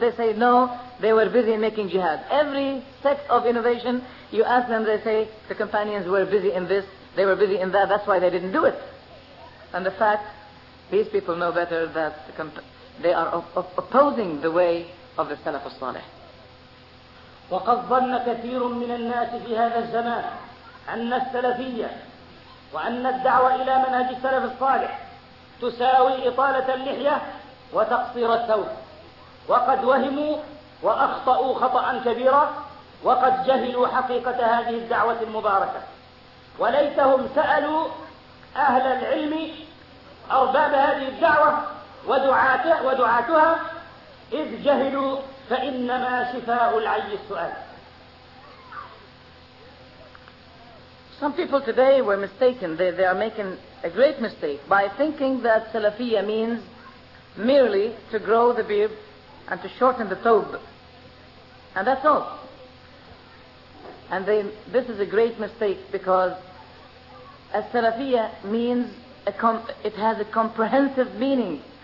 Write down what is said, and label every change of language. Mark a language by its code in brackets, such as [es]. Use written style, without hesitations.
[en] They say, no, they were busy in making jihad. Every sect of innovation, you ask them, they say, the companions were busy in this, they were busy in that, that's why they didn't do it. And the fact, these people know better that they are opposing the way of the Salaf al-Salih. [ar] وقد ظن كثير من الناس في هذا الزمان أن السلفية وأن الدعوة إلى منهج السلف الصالح تساوي إطالة اللحية وتقصير الثوب، وقد وهموا وأخطأوا خطأ كبيرا، وقد جهلوا حقيقة هذه الدعوة المباركة. وليتهم سألوا أهل العلم أرباب هذه الدعوة ودعاتها، إذ جهلوا فإنما شفاء العي السؤال. [en] Some people today were mistaken. They are making a great mistake by thinking that Salafiyya means merely to grow the beard and to shorten the thawb. And that's all. And this is a great mistake, because a Salafiyya means it has a comprehensive meaning.